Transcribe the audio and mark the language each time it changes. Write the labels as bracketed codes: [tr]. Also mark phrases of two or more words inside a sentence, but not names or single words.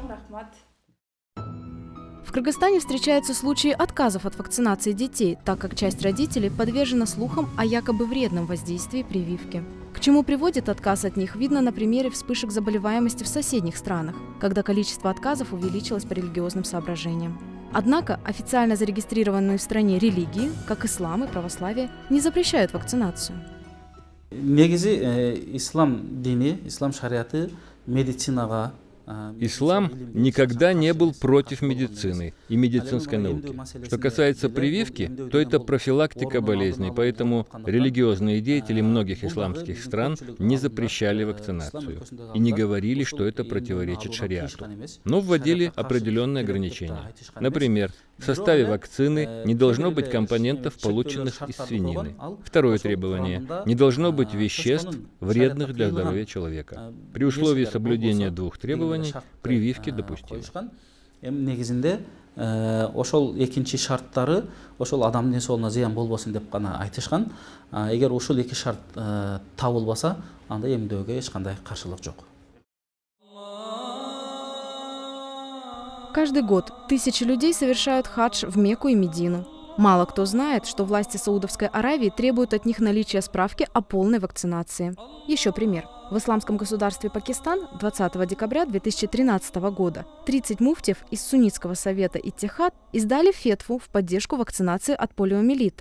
[ru] В Кыргызстане встречаются случаи отказов от вакцинации детей, так как часть родителей подвержена слухам о якобы вредном воздействии прививки. К чему приводит отказ от них, видно на примере вспышек заболеваемости в соседних странах, когда количество отказов увеличилось по религиозным соображениям. Однако официально зарегистрированные в стране религии, как ислам и православие, не запрещают вакцинацию. [ky] Негизи ислам дини, ислам шариаты медицинага [ru] Ислам никогда не был против медицины и медицинской науки. Что касается прививки, то это профилактика болезней, поэтому религиозные деятели многих исламских стран не запрещали вакцинацию и не говорили, что это противоречит шариату, но вводили определенные ограничения. Например, в составе вакцины не должно быть компонентов, полученных из свинины. Второе требование – не должно быть веществ, вредных для здоровья человека. При условии соблюдения двух требований прививки допустимы. [ky] Ошол экинчи шарттары ошол адамдын денсаулыгуна зыян болбосун деп гана айтышкан. Эгер ушул эки шарт табылбаса, анда эмдөөгө эч кандай каршылык жок. [ru] Каждый год тысячи людей совершают хадж в Мекку и Медину. Мало кто знает, что власти Саудовской Аравии требуют от них наличия справки о полной вакцинации. Еще пример. В исламском государстве Пакистан 20 декабря 2013 года 30 муфтиев из Суннитского совета Иттихад издали фетву в поддержку вакцинации от полиомиелита.